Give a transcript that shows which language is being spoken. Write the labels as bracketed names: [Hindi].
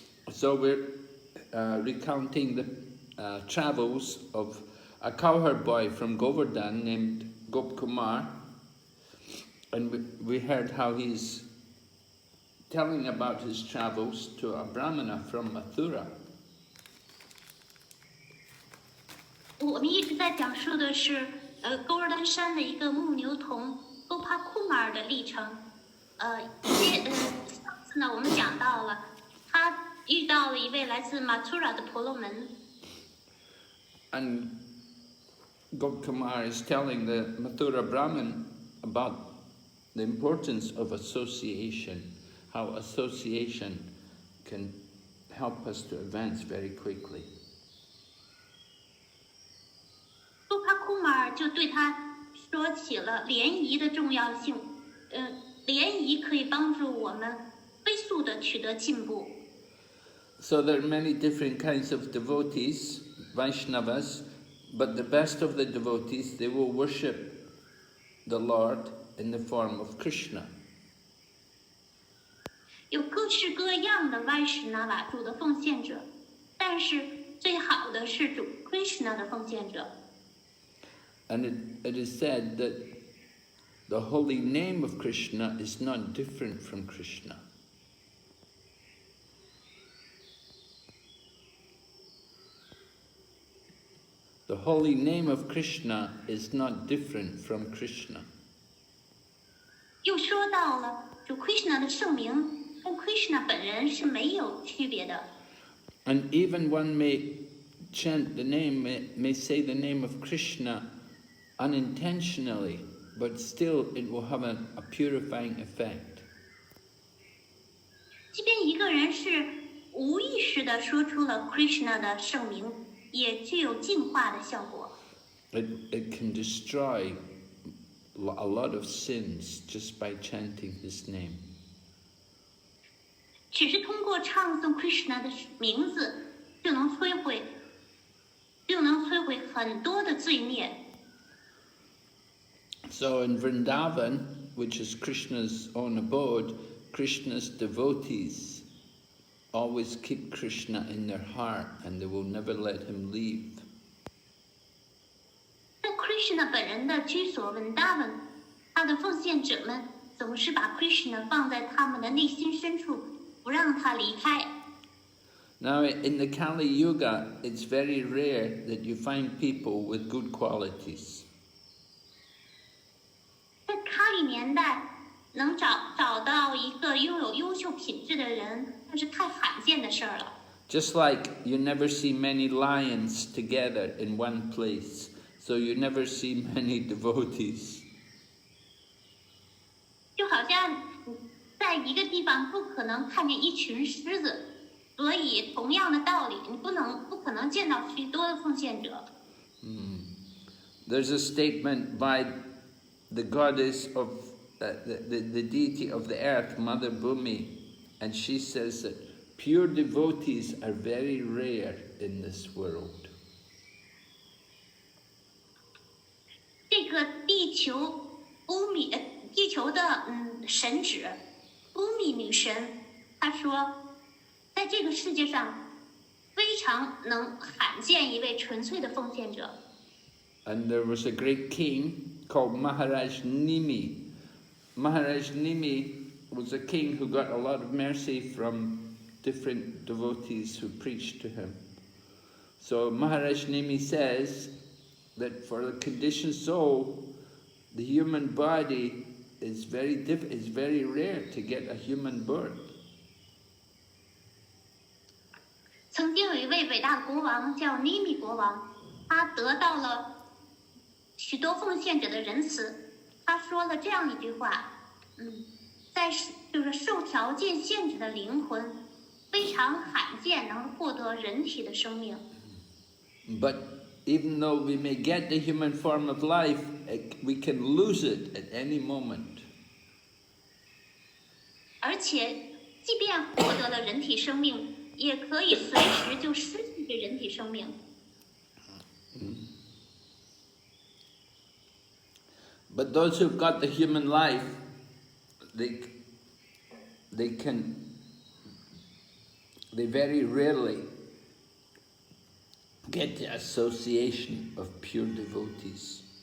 [English] So we're recounting the travels of a cowherd boy from Govardhan named Gopakumar, and we heard how he's telling about his travels to a brahmana from Mathura. [Chinese] 我们一直在讲述的是勾尔丹山的一个牧牛童 Gopakumar 的历程。上次呢，我们讲到了他遇到了一位来自 Mathura 的婆罗门。 [English] And Gopakumar is telling the Mathura Brahmin about the importance of association, how association can help us to advance very quickly. [Chinese] Gopakumar 就对他说起了联谊的重要性。联谊可以帮助我们飞速的取得进步。 [English] So there are many different kinds of devotees, Vaishnavas, but the best of the devotees, they will worship the Lord in the form of Krishna. [Chinese] 有各式各样的 Vaishnava 主的奉献者，但是最好的是主 Krishna 的奉献者。 [English] And it is said that the holy name of Krishna is not different from Krishna. The holy name of Krishna is not different from Krishna. [Chinese] 又说到了主 Krishna 的圣名跟 Krishna 本人是没有区别的。 [English] And even one may chant the name, may say the name of Krishna unintentionally, but still it will have a purifying effect. [Chinese] 即便一个人是无意识地说出了 Krishna 的圣名，也具有净化的效果。 [English] It can destroy a lot of sins just by chanting his name. [Chinese] 只是通过唱诵 Krishna 的名字，就能摧毁很多的罪孽。 [English] So in Vrindavan, which is Krishna's own abode, Krishna's devotees always keep Krishna in their heart and they will never let him leave. [Chinese] 在 Krishna 本人的居所 Vrindavan， 他的奉献者们总是把 Krishna 放在他们的内心深处，不让他离开。 [English] Now in the kaliyuga, it's very rare that you find people with good qualities. [Chinese] 在卡里年代，能找到一个拥有优秀品质的人，那是太罕见的事儿了。 [English] Just like you never see many lions together in one place, so you never see many devotees. [Chinese] 就好像在一个地方不可能看见一群狮子，所以同样的道理，你不可能见到许多的奉献者。 [English] There's a statement by the goddess of the deity of the earth, Mother Bhumi, and she says that pure devotees are very rare in this world. [Chinese] 这个地球地球的神祇乌米女神，她说，在这个世界上非常能罕见一位纯粹的奉献者。 [English] And there was a great king called Maharaj Nimi. Maharaj Nimi was a king who got a lot of mercy from different devotees who preached to him. So Maharaj Nimi says that for the conditioned soul, the human body is very rare to get a human birth. [Chinese] 曾经有一位伟大的国王叫尼米国王，他得到了许多奉献者的仁慈。他说了这样一句话：在就是受条件限制的灵魂，非常罕见能获得人体的生命。 [English] But even though we may get the human form of life, we can lose it at any moment. [Chinese] 而且，即便获得了人体生命，也可以随时就失去这人体生命。 [English] But those who've got the human life, they very rarely get the association of pure devotees.